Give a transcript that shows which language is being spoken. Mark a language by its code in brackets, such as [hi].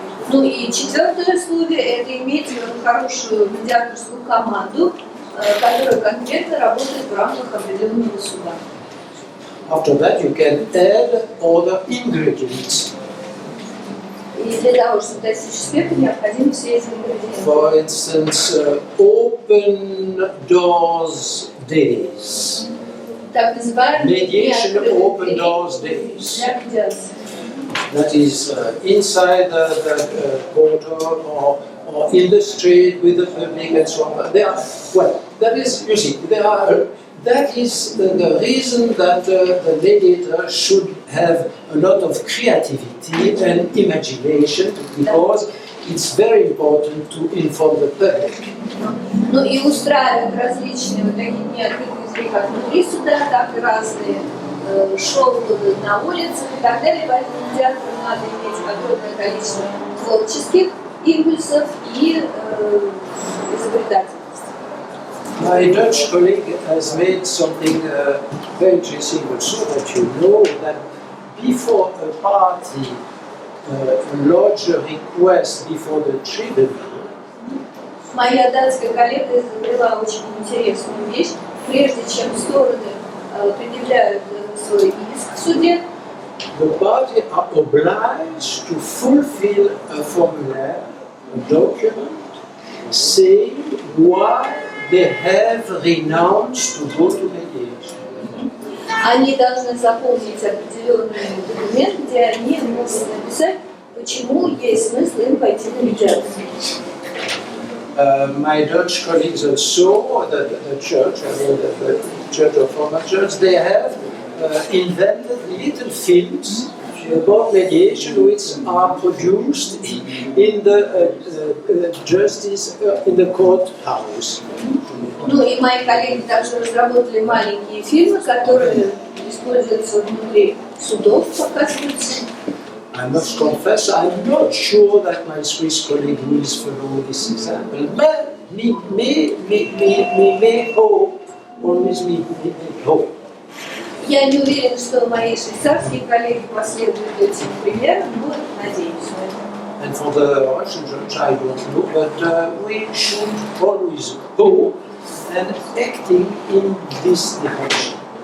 [ru] Ну и четвертое условие – это иметь хорошую медиаторскую команду, которая конкретно работает в рамках определенного суда. [en] After that, you can add other ingredients. [ru] И для того, чтобы достичь успеха, необходимы все эти ингредиенты. [en] For instance, open doors days. [ru] Так называемые [en] Mediation open doors days. [ru] для медиации. [en] That is inside the court or in the street with the public and so on. That is, you see, that is the reason that the mediator should have a lot of creativity and imagination, because it's very important to inform the public. [ru] Ну и устраивают различные вот такие дни открытых дверей как внутри суда, так и разные шоу на улицах и так далее. Поэтому медиатору надо иметь огромное количество творческих импульсов и изобретательности. [en] My Dutch colleague has made something very interesting also, that you know that before a party lodge a request before the tribunal, [ru] Моя датская коллега изобрела очень интересную вещь. Прежде чем стороны предъявляют свой иск в суде, [en] the party are obliged to fulfill a formulaire, a document, saying why they have renounced to go to mediation. [ru] они должны заполнить определенный документ, где они могут написать, почему есть смысл им пойти на медиацию. [en] My Dutch colleagues also, the church, the Church of Former Church, they have invented little films about mediation which are produced in the justice, in the courthouse. [ru] Ну и мои коллеги также разработали маленькие фильмы, которые используются внутри судов, показываются. [en] I must confess, I'm not sure that my Swiss colleague will follow this example, but may hope, always may hope. [ru] Я не уверена, что мои швейцарские коллеги последуют этим примерам, но надеюсь на это. [en] And for the Russian judge, I don't know, but we should always go and acting in this direction.